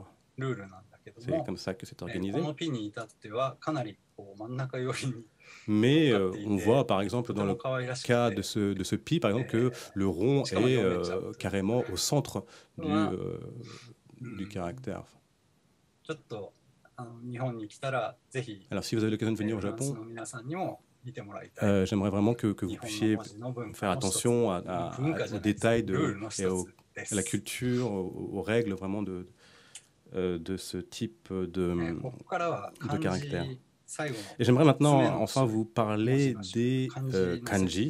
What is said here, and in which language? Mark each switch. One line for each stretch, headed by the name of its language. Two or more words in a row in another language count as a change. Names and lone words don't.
French: C'est comme ça que c'est organisé. Mais on voit par exemple dans le cas de ce pi, par exemple, que le rond est carrément au centre du caractère.
Japanese: ちょっと日本に来たらぜひ
French: Alors, si vous avez l'occasion de venir au Japon,
Japanese: の皆さんにも見てもらいたい。
French: j'aimerais vraiment que vous puissiez faire attention aux détails et à la culture, aux règles vraiment de ce type de caractère. Et j'aimerais maintenant enfin vous parler des kanji.